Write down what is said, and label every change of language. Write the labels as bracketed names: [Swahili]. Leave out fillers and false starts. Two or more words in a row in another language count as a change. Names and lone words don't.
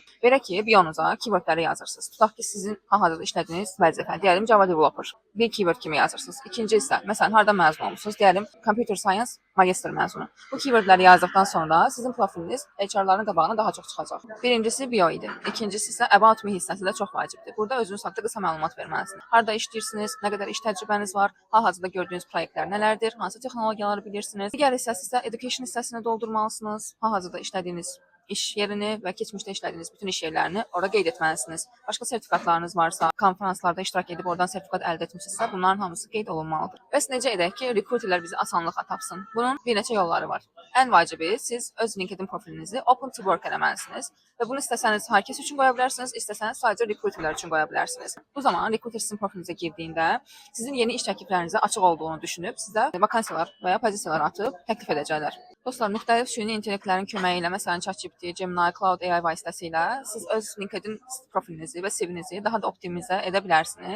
[Azerbaijani] Belə ki, biyonuza keywordləri yazırsınız. Tutaq ki, sizin hal-hazırda işlədiyiniz vəzifə, deyəlim [English] Java developer. [Azerbaijani] Bir keyword kimi yazırsınız. İkinci isə, məsələn, harda məzun olmusunuz? Deyəlim [English] Computer Science [Azerbaijani] magistr məzunu. Bu keywordləri yazdıqdan sonra sizin profiliniz HR-ların qabağına daha çox çıxacaq. Birincisi bio idi. İkincisi isə [English] about me [Azerbaijani] hissəsi də çox vacibdir. Burada özünüz haqqında qısa məlumat verməlisiniz. Harda işləyirsiniz, nə qədər iş təcrübəniz var, hal-hazırda gördüyünüz proyektlər nələrdir, hansı texnologiyaları bilirsiniz. Digər hissəsi isə education hissəsini doldurmalısınız. Hal-hazırda işlədiyiniz iş yerini və keçmişdə işlədiyiniz bütün iş yerlərini orada qeyd etməlisiniz. Başqa sertifikatlarınız varsa, konferanslarda iştirak edib oradan sertifikat əldə etmisinizsə, bunların hamısı qeyd olunmalıdır. Bəs necə edək ki, rekruterlər bizi asanlıqla tapsın? Bunun bir neçə yolları var. Ən vacibi siz öz LinkedIn profilinizi [English] open to work [Azerbaijani] eləməlisiniz və bunu istəsəniz hər kəs üçün qoya bilərsiniz, istəsəniz sadəcə rekruterlər üçün qoya bilərsiniz. Bu zaman rekruter sizin profilinizə girdiyində sizin yeni iş təkliflərinizə açıq olduğunu düşünüb sizə vakansiyalar və ya pozisiyalar atıb təklif edəcəklər. Dostlar, müxtəlif süni intellektlərin köməyi ilə, məsələn, ChatGPT, Gemini, Cloud AI vasitəsilə siz öz LinkedIn profilinizi və CV-nizi daha da optimizə edə bilərsiniz.